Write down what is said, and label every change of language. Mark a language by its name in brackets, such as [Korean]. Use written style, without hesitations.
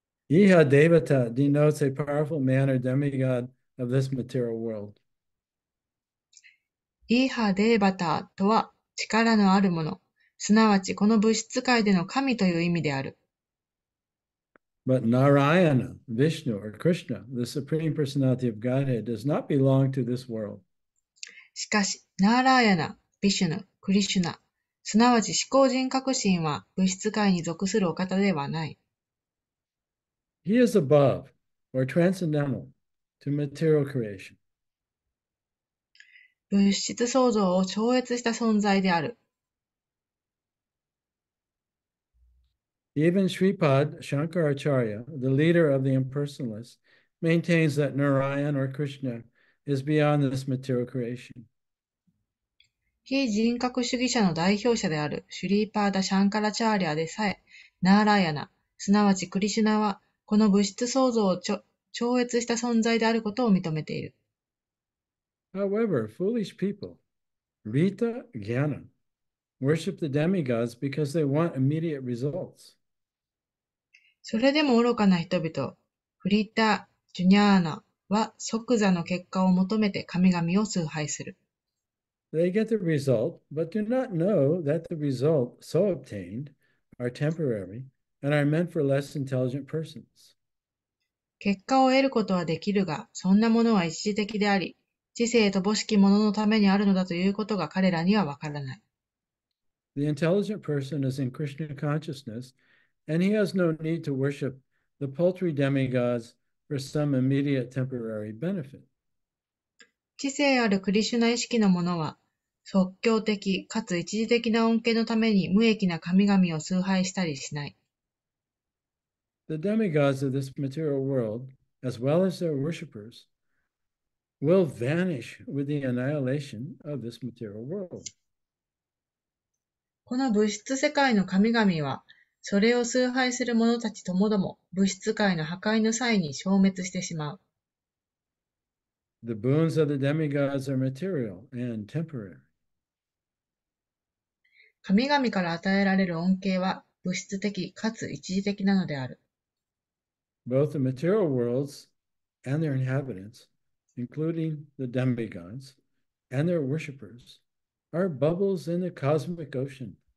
[English] Iha Devata denotes a powerful man or demigod of this material world. [Japanese] イーハ・デーバターとは力のあるもの、すなわちこの物質界での神という意味である。 [English] But Narayana, Vishnu, or Krishna, the Supreme Personality of Godhead, does not belong to this world. [Japanese] しかし、ナーラーヤナ、ビシュヌ、クリシュナ、すなわち思考人格心は物質界に属するお方ではない。 [English] He is above or transcendental to material creation. [Japanese] 物質創造を超越した存在である。 [English] Even Sripad Shankaracharya, the leader of the impersonalists, maintains that Narayan or Krishna is beyond this material creation. [Japanese] 非人格主義者の代表者であるシュリーパーダ・シャンカラチャーリアでさえ、ナーラーヤナ、すなわちクリシュナは、この物質創造を超越した存在であることを認めている。 [English] However, foolish people, Rita Gyana, worship the demigods because they want immediate results. [Japanese] それでも愚かな人々、フリータ・ジュニャーナは即座の結果を求めて神々を崇拝する。 [English] They get the result, but do not know that the result so obtained are temporary and are meant for less intelligent persons. [Japanese] 結果を得ることはできるが、そんなものは一時的であり、知性乏しき者のためにあるのだということが彼らにはわからない。 [English] The intelligent person is in Krishna consciousness, and he has no need to worship the paltry demigods for some immediate temporary benefit. [Japanese] 知性あるクリシュナ意識の者は、即興的かつ一時的な恩恵のために無益な神々を崇拝したりしない。 [English] The demigods of this material world, as well as their worshippers, will vanish with the annihilation of this material world. [Japanese] この物質世界の神々は、それを崇拝する者たちともども物質界の破壊の際に消滅してしまう。 [English] The boons of the demigods are material and temporary. [Japanese] 神々から与えられる恩恵は物質的かつ一時的なのである。 [English] Both the material worlds and their inhabitants, including the demigods and their worshippers, are bubbles in the cosmic ocean.